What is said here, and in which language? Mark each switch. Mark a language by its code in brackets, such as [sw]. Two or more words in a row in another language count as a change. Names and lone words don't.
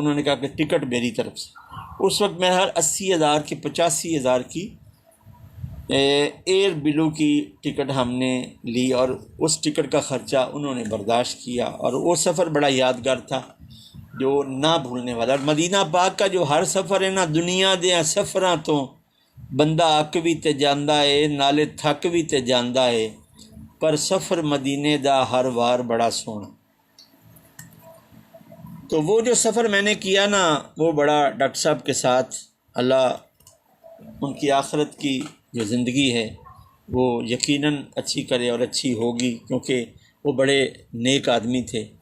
[ur] انہوں نے کہا کہ ٹکٹ میری طرف سے۔ اس وقت میں ہر 80,000 کی 85,000 کی ایئر بلو کی ٹکٹ ہم نے لی اور اس ٹکٹ کا خرچہ انہوں نے برداشت کیا، اور وہ سفر بڑا یادگار تھا جو نہ بھولنے والا۔ اور مدینہ پاک کا جو ہر سفر ہے نا، [pa] دنیا دے سفراں تو بندہ اک بھی تے جاندا ہے، نالے تھک بھی تے جاندا ہے، پر سفر مدینے دا ہر وار بڑا سونا۔ [ur] تو وہ جو سفر میں نے کیا نا، وہ بڑا ڈاکٹر صاحب کے ساتھ، اللہ ان کی آخرت کی جو زندگی ہے وہ یقیناً اچھی کرے اور اچھی ہوگی، کیونکہ وہ بڑے نیک آدمی تھے۔